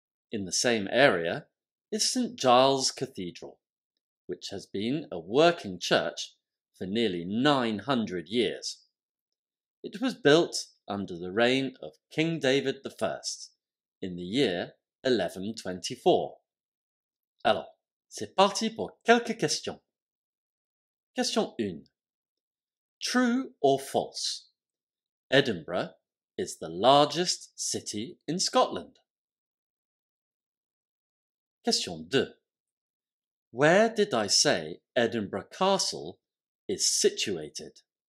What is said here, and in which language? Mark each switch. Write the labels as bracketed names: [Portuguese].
[English] In the same area is St. Giles Cathedral, which has been a working church for nearly 900 years. It was built under the reign of King David I in the year 1124. [French] Alors, c'est parti pour quelques questions. [English] Question 1. True or false? Edinburgh is the largest city in Scotland. Question 2. Where did I say Edinburgh Castle is situated?